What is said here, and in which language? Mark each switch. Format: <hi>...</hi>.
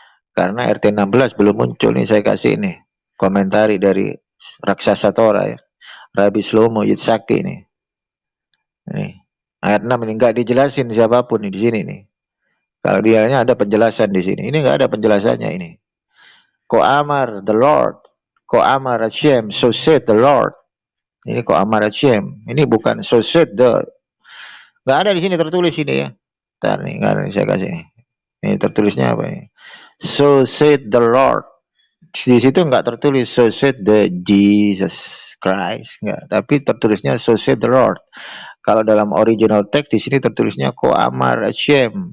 <id>Karena RT 16 belum muncul nih, saya kasih ini komentari dari raksasa Torah ya. Rabbi Shlomo Yitzhaki ini. Nih. Ayat 6 ini enggak dijelasin siapapun nih di sini nih. Kalau dianya ada penjelasan di sini. Ini enggak ada penjelasannya ini.</id> <he>Ko Amar</he> <en>the Lord.</en> <he>Ko Amar Hashem,</he> <en>so said the Lord.</en> <id>Ini</id> <he>Ko Amar Hashem.</he> <id>Ini bukan</id> <en>so said the.</en> <id>Enggak ada di sini tertulis ini ya. Ntar nih, enggak ada saya kasih. Ini tertulisnya apa ini?</id> <en>So said the Lord.</en> <id>Di situ enggak tertulis</id> <en>so said the Jesus Christ,</en> <id>enggak. Tapi tertulisnya</id> <en>so said the Lord.</en> <id>Kalau dalam original text di sini tertulisnya</id> <he>Ko Amar Hashem.</he>